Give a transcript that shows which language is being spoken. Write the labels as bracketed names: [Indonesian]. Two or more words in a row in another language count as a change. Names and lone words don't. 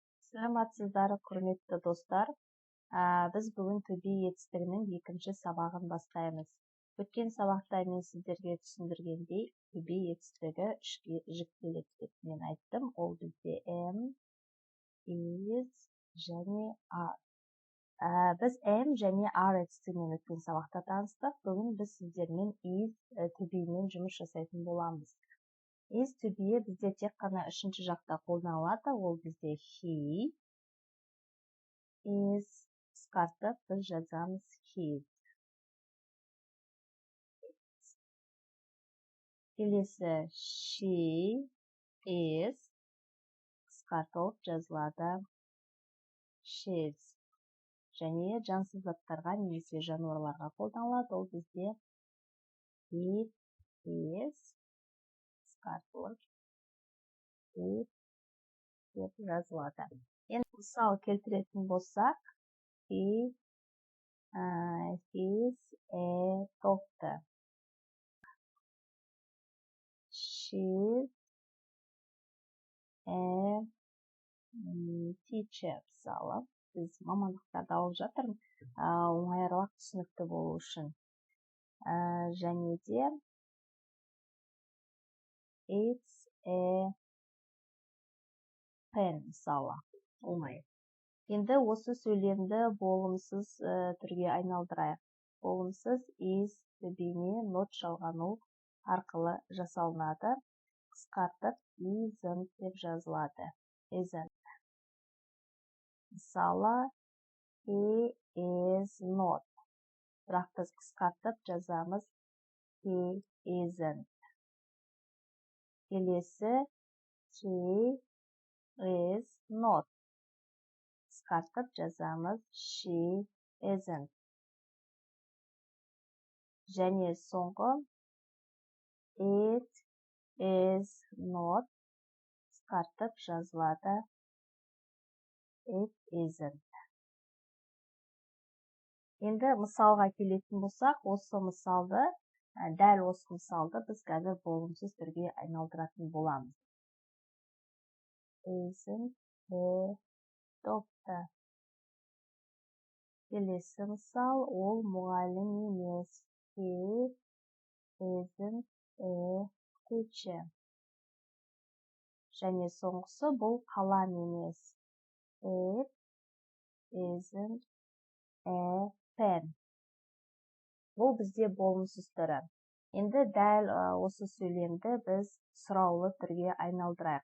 [Kazakh] Саламатсыздар, құрметті достар. Біз бүгін [English] to be [Kazakh] етістігінің екінші сабағын бастаймыз. Өткен сабақта мен сіздерге түсіндіргендей, [English] to be [Kazakh] етістігі үшке жіктеледі деп мен айттым. Ол бізде am, is және are. Біз am және are етістігімен өткен сабақта таныстық. Бүгін біз сіздермен is, [English] to be [Kazakh] мен жұмыс жасайтын боламыз. [English] Is to be [Kazakh] бізде тек қана үшінші жақта қолданылады. Ол бізде [English] he is [Kazakh] қысқартып біз жазамыз his. Келесі [English] she is [Kazakh] қысқартылып жазылады she's. Және жансыз заттарға немесе жануарларға қолданылады. Ол бізде [English] it is [Kazakh] қысқартылып it деп жазылады. Енді мысал келтіретін болсақ, [English] he is a doctor. She's a teacher. [Kazakh] Мысалы, біз мамандықтарды алып жатырмыз, оңайырақ түсінікті болу үшін. Және де [English] it's a pen. [Kazakh] Мысалы, оңай. Енді осы сөйлемді болымсыз түрге айналдырайық. Болымсыз [English] is to be- [Kazakh] не not жалғану арқылы жасалынады. Қысқартып isn't деп жазылады. Isn't. Мысалы, [English] he is not. [Kazakh] Бірақ біз қысқартып жазамыз [English] he isn't. Келесі she is not. [Kazakh] Қысқартып жазамыз [English] she isn't. [Kazakh] Және соңғы [English] it is not. [Kazakh] Қысқартып жазылады [English] it isn't. [Kazakh] Енді мысалға келетін болсақ, дәл осы мысалды біз қазір болымсыз түрге айналдыратын боламыз. [English] Isn't a doctor. [Kazakh] Келесі мысал, ол мұғалім емес. [English] He isn't a teacher. [Kazakh] Және соңғысы бұл қалам емес. [English] It isn't a pen. [Kazakh] Бұл бізде болымсыз түрі. Енді дәл осы сөйлемді біз сұраулы түрге айналдырайық.